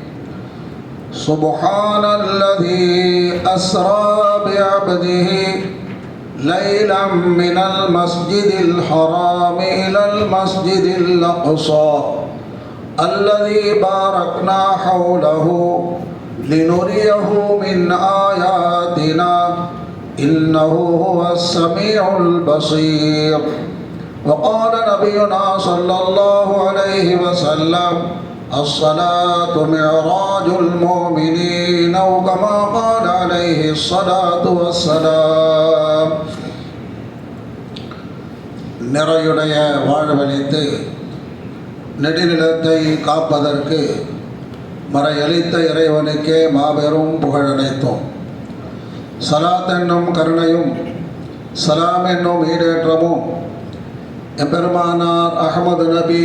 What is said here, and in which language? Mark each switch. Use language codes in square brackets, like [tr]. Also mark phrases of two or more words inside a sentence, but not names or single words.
[ar] سبحان الذي أسرى بعبده ليلا من المسجد الحرام إلى المسجد الأقصى الذي باركنا حوله لنريه من آياتنا إنه هو السميع البصير. وقال نبينا صلى الله عليه وسلم الصلاة معراج المؤمنين أو كما قال عليه الصلاة والسلام. [ta] நிறையுடைய வாழ்வழித்து நெடுநிலத்தை காப்பதற்கு மறையளித்த இறைவனுக்கே மாபெரும் புகழனைத்தோம். சலாத் என்னும் கருணையும் சலாம் என்னும் ஈடேற்றமும் எம்பெருமானார் அஹமது நபி